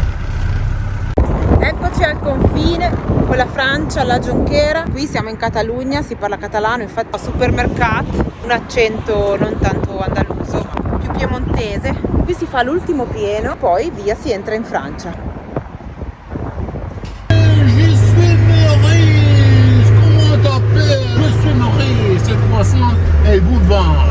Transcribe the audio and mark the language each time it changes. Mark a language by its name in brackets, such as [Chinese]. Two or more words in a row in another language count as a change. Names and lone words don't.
[Italian] Eccoci al confine con la Francia, la Jonquera. Qui siamo in Catalogna, si parla catalano, infatti al supermercato, un accento non tanto andaluso, ma più piemontese. Qui si fa l'ultimo pieno, poi via si entra in Francia. [French] Je suis Maurice, comment t'appelles? Je suis Maurice, le croissant et le bout de vin.